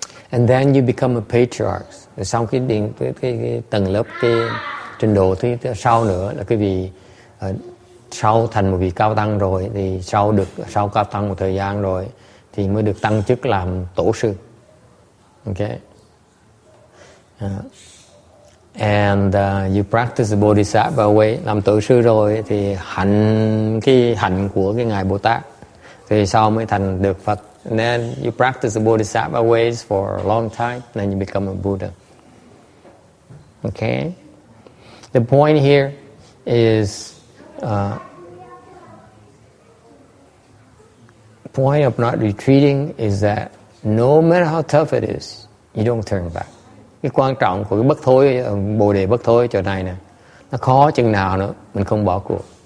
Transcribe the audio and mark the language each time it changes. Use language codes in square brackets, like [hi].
[en] And then you become a patriarch. [vi] Rồi xong cái tầng lớp cái trình độ thứ sau nữa là quý vị sau thành một vị cao tăng rồi thì sau cao tăng một thời gian rồi thì mới được tăng chức làm tổ sư. [en] Okay. And you practice the Bodhisattva way. [vi] Làm tổ sư rồi thì hạnh của cái ngài Bồ Tát thì sau mới thành được Phật. [en] And then you practice the Bodhisattva ways for a long time, then you become a Buddha. Okay. The point here is point of not retreating is that no matter how tough it is, you don't turn back. [vi] Cái quan trọng của cái bất thối, bồ đề bất thối chỗ này nè, nó khó chừng nào nữa mình không bỏ cuộc.